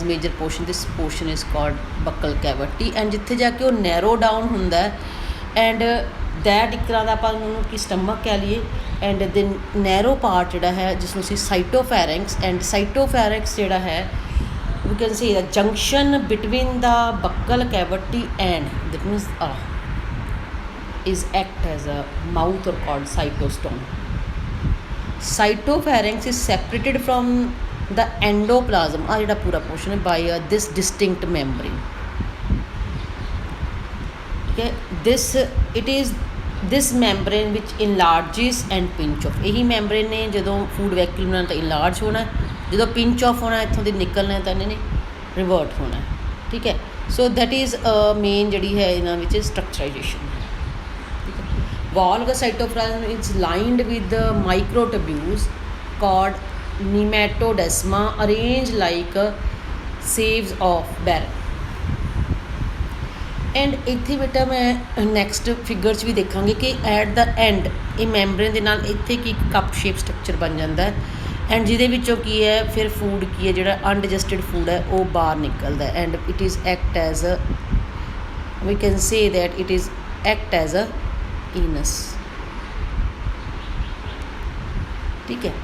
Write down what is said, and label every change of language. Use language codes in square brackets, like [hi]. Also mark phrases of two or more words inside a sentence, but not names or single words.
[en] Major portion, this portion is called buccal cavity and [pa] ਜਿੱਥੇ ਜਾ ਕੇ ਉਹ [en] narrow down ਹੁੰਦਾ and that [pa] ਇੱਕ ਤਰ੍ਹਾਂ ਦਾ ਆਪਾਂ ਉਹਨੂੰ ਕਿ ਸਟਮਕ ਕਹਿ ਲਈਏ [en] and then narrow part [pa] ਜਿਹੜਾ ਹੈ ਜਿਸਨੂੰ ਅਸੀਂ [en] cytopharynx and cytopharynx [pa] ਜਿਹੜਾ ਹੈ [en] we can say the junction between the buccal cavity and that means is act as a mouth or called cytostome. Cytopharynx is separated from the endoplasm [pa] ਆ ਜਿਹੜਾ ਪੂਰਾ ਪੋਰਸ਼ਨ ਹੈ [en] by this distinct membrane, okay. This membrane which enlarges and pinch off, [pa] ਇਹੀ membrane ਨੇ ਜਦੋਂ [en] food vacuole [pa] ਨਾਲ ਤਾਂ enlarge ਹੋਣਾ, ਜਦੋਂ [en] pinch off [pa] ਹੋਣਾ ਇੱਥੋਂ ਦੀ ਨਿਕਲਣਾ ਤਾਂ ਇਹਨਾਂ ਨੇ revert ਹੋਣਾ, ਠੀਕ ਹੈ। ਸੋ [en] that is [pa] ਮੇਨ ਜਿਹੜੀ ਹੈ ਇਹਨਾਂ ਵਿੱਚ structurization। [en] Wall of the cytoplasm is lined with the microtubules called nematodesma arranged like sieves of barrel. [pa] ਐਂਡ ਇੱਥੇ ਬੇਟਾ ਮੈਂ [en] next figure [pa] 'ਚ ਵੀ ਦੇਖਾਂਗੇ ਕਿ [en] at the end [pa] ਇਹ ਮੈਂਬਰੇਨ ਦੇ ਨਾਲ ਇੱਥੇ ਕੀ [en] cup shape structure [pa] ਬਣ ਜਾਂਦਾ ਹੈ ਐਂਡ ਜਿਹਦੇ ਵਿੱਚੋਂ ਕੀ ਹੈ ਫਿਰ ਫੂਡ ਕੀ ਹੈ ਜਿਹੜਾ [en] undigested food [pa] ਹੈ ਉਹ ਬਾਹਰ ਨਿਕਲਦਾ [en] and it is act as a we can say that it is act as a anus, [pa] ਠੀਕ ਹੈ।